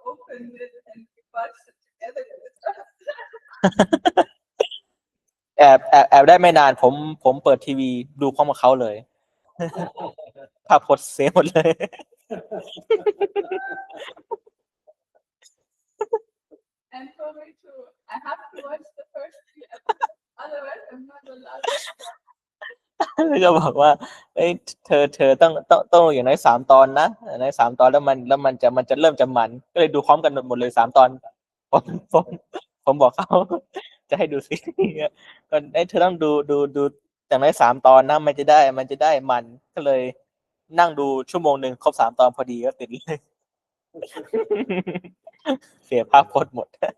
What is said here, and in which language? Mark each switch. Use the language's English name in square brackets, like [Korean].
[English] After the point when you open it and you watch it together with us. [Thai] แอบได้ไม่นานผมเปิดทีวีดูพร้อมกับเขาเลย ภาพพจน์เสียหมดเลย [English] And for me too, I have to watch the first 3 episodes. Otherwise, I'm not allowed to watch. [Thai] แล้วก็บอกว่าเอ้ยเธอต้องอย่างน้อย3 ตอนนะอย่างน้อย3 ตอนแล้วมันจะเริ่มจะมันก็เลยดูพร้อมกันหมดเลย3 ตอนผมบอกเขา จะให้ดูซีรีส์ก็เธอต้องดูอย่างน้อย3 ตอนนะมันจะได้มันก็เลยนั่งดูชั่วโมงนึงครบ3 ตอนพอดีก็ติดเลย เสียภาพพจน์หมด